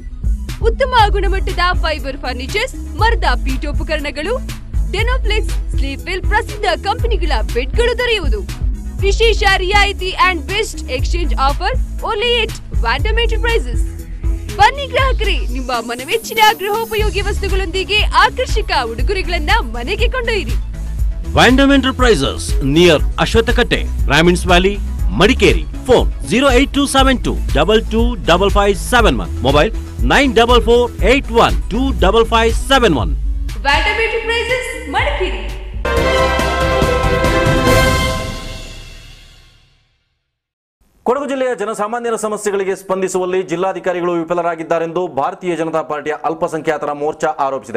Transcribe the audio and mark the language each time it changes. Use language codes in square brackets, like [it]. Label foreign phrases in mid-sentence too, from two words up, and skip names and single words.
[kn] ಉತ್ತಮ ಗುಣಮಟ್ಟದ [en] fiber furnitures, [kn] ಮರದ ಪೀಠೋಪಕರಣಗಳು, ಡೆನೋಫ್ಲೆಕ್ಸ್, ಸ್ಲೀಪ್ವೆಲ್ ಪ್ರಸಿದ್ಧ ಕಂಪನಿಗಳ ಬೆಡ್ಗಳು ದೊರೆಯುವುದು. ವಿಶೇಷ ರಿಯಾಯಿತಿ [en] and best exchange offer only at Vandam Enterprises. [kn] ಬನ್ನಿ ಗ್ರಾಹಕರೇ, ನಿಮ್ಮ ಮನಮೆಚ್ಚಿನ ಗೃಹೋಪಯೋಗಿ ವಸ್ತುಗಳೊಂದಿಗೆ ಆಕರ್ಷಕ ಉಡುಗೊರೆಗಳನ್ನ ಮನೆಗೆ ಕೊಂಡೊಯ್ಯಿರಿ. [en] Vandam Enterprises near Ashwatakate, Ramins Valley, Madikeri. Phone 08272 225571. Mobile 94481 [kn] ವ್ಯಾಂಡಮ್ ಎಂಟರ್ಪ್ರೈಸಸ್, ಮಡಿಕೇರಿ. ಕೊಡಗು ಜಿಲ್ಲೆಯ ಜನಸಾಮಾನ್ಯರ ಸಮಸ್ಯೆಗಳಿಗೆ ಸ್ಪಂದಿಸುವಲ್ಲಿ ಜಿಲ್ಲಾಧಿಕಾರಿಗಳು ವಿಫಲರಾಗಿದ್ದಾರೆಂದು ಭಾರತೀಯ ಜನತಾ ಪಾರ್ಟಿಯ ಅಲ್ಪಸಂಖ್ಯಾತರ ಮೋರ್ಚಾ ಆರೋಪಿಸಿದೆ.